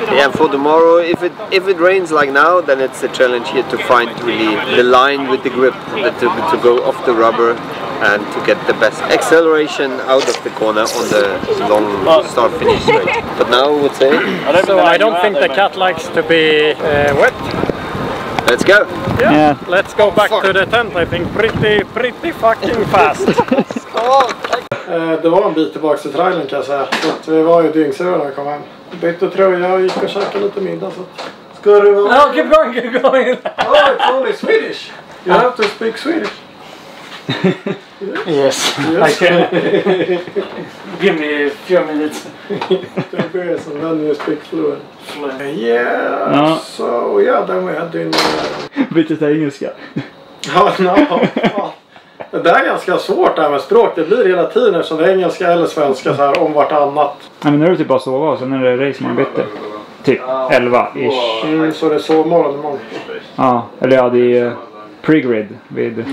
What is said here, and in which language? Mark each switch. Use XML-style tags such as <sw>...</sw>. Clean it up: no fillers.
<en>Yeah, for tomorrow, if it rains like now, then it's a challenge here to find really the line with the grip, to go off the rubber and to get the best acceleration out of the corner on the long start-finish straight. But now I would say... So I don't think the cat likes to be wet. Let's go! Yeah, let's go back to the tent, I think, pretty fucking fast.</en> <sv>Det var en bit tillbaka till trailern kan jag säga. Så vi var ju dyngsura när vi kom hem. Bytte tröja och gick och käkade lite middag. Så ska du vara...</sv> <en>No, keep going! Oh, it's only Swedish! You have to speak Swedish. Yes. I can. Give me a few minutes. And then you speak fluent. Yeah, so yeah, then we had dinner.</en> <sv>Bytte till engelska. Ja, det där är ganska svårt det här med språk. Det blir hela tiden eftersom det är engelska eller svenska så här om vartannat. Nej, men nu är det typ bara sova och sen är det race man bytte. Typ 11-ish. Så det är sovmorgon imorgon. Ja, eller ja, det är pre-grid vid...</sv>